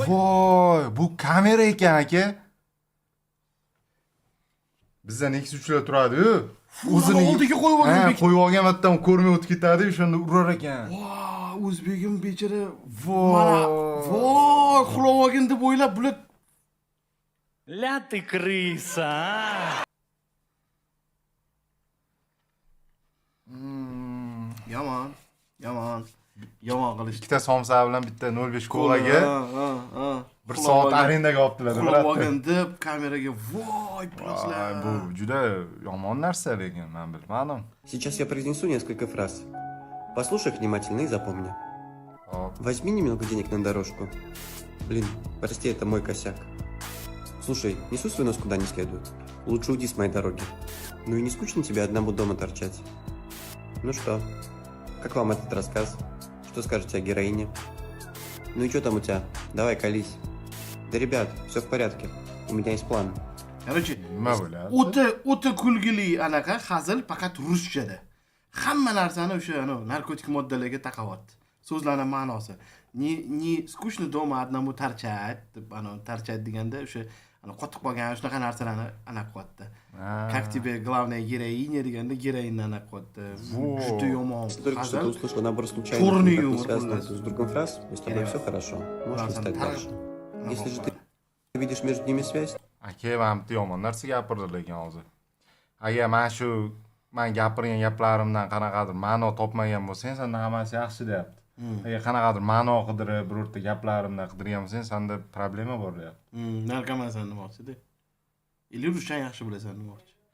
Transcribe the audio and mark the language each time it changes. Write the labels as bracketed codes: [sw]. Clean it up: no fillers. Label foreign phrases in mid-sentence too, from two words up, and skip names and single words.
[uz] Voy, bu kamera ekan aka. Bizda Nexus3lar turadi-yu. O'zini oldiga qo'yib olgan. Ha, qo'yib olgan vaqtdan ko'rmay o'tib ketadi, o'shanda urar ekan. Voy, o'zbegim bechara. Voy. Voy, xulov olgin deb o'ylab bular. [ru] Ля ты крыса, а! [uz] Yomon. Yomon qilishdi. Ikkita somsa bilan bitta 05 kolaga Ha. 1 soat arendaga olib keladi. Xulov olgin deb kameraga voy, Ay, plaslar. bu juda yomon narsa lekin men bilmadim. [ru] Сейчас я произнесу несколько фраз. Послушай внимательно и запомни. [uz] Hop. [ru] Возьми немного денег на дорожку. Блин, прости, это мой косяк. Слушай, несу свой нос куда не следует. Лучше уйди с моей дороги. Ну и не скучно тебе одному дома торчать. Ну что, как вам этот рассказ? Что скажете о героине? Ну и что там у тебя? Давай, колись. Да, ребят, все в порядке. У меня есть план. Короче, [uz] Nima bo'ladi? o'ta kulgili anaqa hazil faqat ruschada. Hamma narsani o'sha narkotik moddalarga taqavyapti. So'zlarning ma'nosi. [ru] Не скучно дома одному торчать, [uz] deb торчать deganda o'sha qotib qolgan shunaqa narsalarni anaqa qilyapti. [ru] Как тебе главная героиня [uz] deganda героинni anaqa qilyapti. Juda yomon. [ru] Только что ты [uz] hazil. [ru] услышал набор случайных, Черный никак не юмор связанных был. с другом фраз, и с тобой все хорошо. Можешь листать дальше. Если же ты видишь между ними связь, [uz] Aka ham bitta yomon narsa gapirdi lekin hozir. Agar men gapirgan gaplarimdan qanaqadir ma'no topmagan bo'lsang, senda hammasi yaxshi deyapti. Agar qanaqadir ma'no qidirib, birorta gaplarimdan qidirgan bo'lsang, senda problema bor deyapti. Narkomansan demoqchi-da. Или rushan yaxshi bilasan demoqchi.